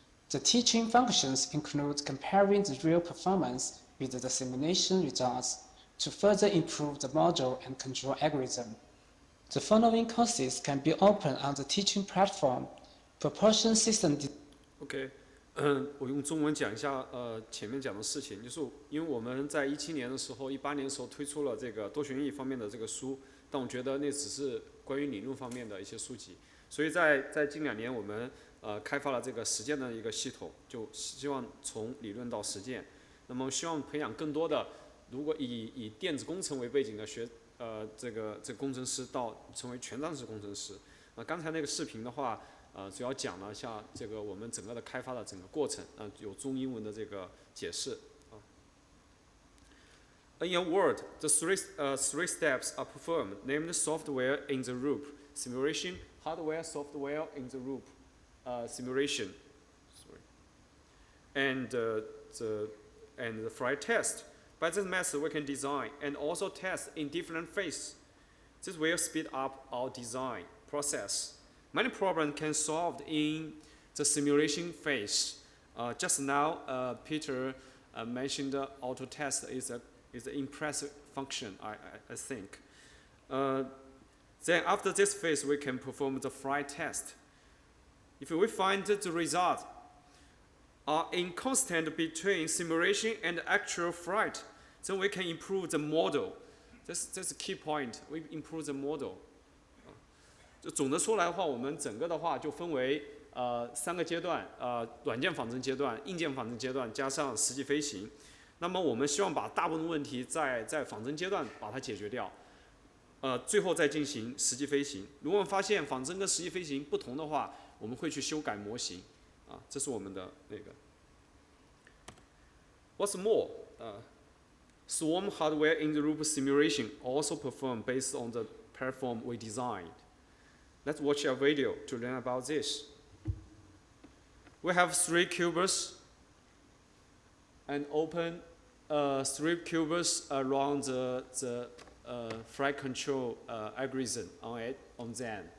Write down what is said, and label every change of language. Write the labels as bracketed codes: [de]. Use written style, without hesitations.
[en] The teaching functions include comparing the real performance with the simulation results to further improve the model and control algorithm. The following courses can be opened on the teaching platform: Propulsion System. [zh] OK， 我用中文讲一下前面讲的事情，就是因为我们在17年的时候、18年的时候推出了这个多旋翼方面的这个书，但我觉得那只是关于理论方面的一些书籍，所以在近2年我们开发了这个实践的一个系统，就希望从理论到实践，那么希望培养更多的，如果以电子工程为背景的这个工程师到成为全站式工程师。刚才那个视频的话，主要讲了一下这个我们整个的开发的整个过程，有中英文的这个解释。 [en] In a word, the three steps are performed, namely software in the loop simulation, hardware, software in the loop simulation, and the flight test. By this method, we can design and also test in different phases. This will speed up our design process. Many problems can solved in the simulation phase. Just now, Peter mentioned auto test is an impressive function, I think. Then after this phase, we can perform the flight test. If we find the results are inconsistent between simulation and actual flight, then we can improve the model. That's a key point. We improve the model. [zh] 就总的说来的话，我们整个的话就分为3个阶段，软件仿真阶段、硬件仿真阶段，加上实际飞行。那么我们希望把大部分问题在仿真阶段把它解决掉，最后再进行实际飞行。如果我们发现仿真跟实际飞行不同的话，我们会去修改模型，这是我们的那个。 [en] What's more, swarm hardware in the loop simulation also perform based on the platform we designed. Let's watch a video to learn about this. We have 3 qubits and open 3 qubits around the flight control algorithm on them.